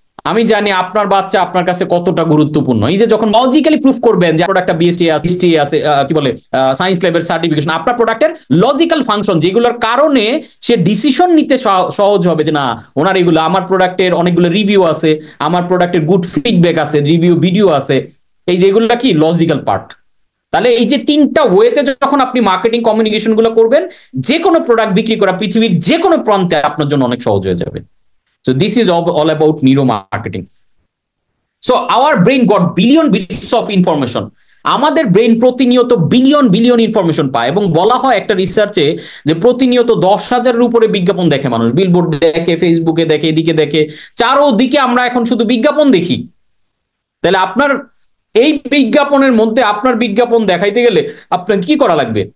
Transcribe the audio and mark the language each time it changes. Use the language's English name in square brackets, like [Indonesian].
[Bangla] আমি জানি আপনার বাচ্চা আপনার কাছে কতটা গুরুত্বপূর্ণ। এই যে যখন লজিক্যালি প্রুফ করবেন যে প্রোডাক্টটা বিএসটি আছে, কি বলে সায়েন্স ল্যাবের সার্টিফিকেশন, আপনার প্রোডাক্টের লজিক্যাল ফাংশন যেগুলোর কারণে সে ডিসিশন নিতে সহজ হবে, যে না ওনার এগুলো, আমার প্রোডাক্টের অনেকগুলো রিভিউ আছে, আমার প্রোডাক্টের গুড ফিডব্যাক আছে, রিভিউ ভিডিও আছে, এই যেগুলো কি লজিক্যাল পার্ট। তাহলে এই যে 3টা ওয়েতে যখন আপনি মার্কেটিং কমিউনিকেশন গুলো করবেন, যে কোনো প্রোডাক্ট বিক্রি করা পৃথিবীর যে কোনো প্রান্তে আপনার জন্য অনেক সহজ হয়ে যাবে। [English] So this is all about neuromarketing. So our brain got billion bits of information. [Bangla] আমাদের ব্রেন প্রতিনিয়ত বিলিয়ন ইনফরমেশন পায়, এবং বলা হয় একটা রিসার্চে যে প্রতিনিয়ত 10,000-এর উপরে বিজ্ঞাপন দেখে মানুষ, বিলবোর্ড দেখে, ফেসবুকে দেখে, এদিকে দেখে, চারোদিকে আমরা এখন শুধু বিজ্ঞাপন দেখি। তাহলে আপনার এই বিজ্ঞাপনের মধ্যে আপনার বিজ্ঞাপন দেখাইতে গেলে আপনার কি করা লাগবে?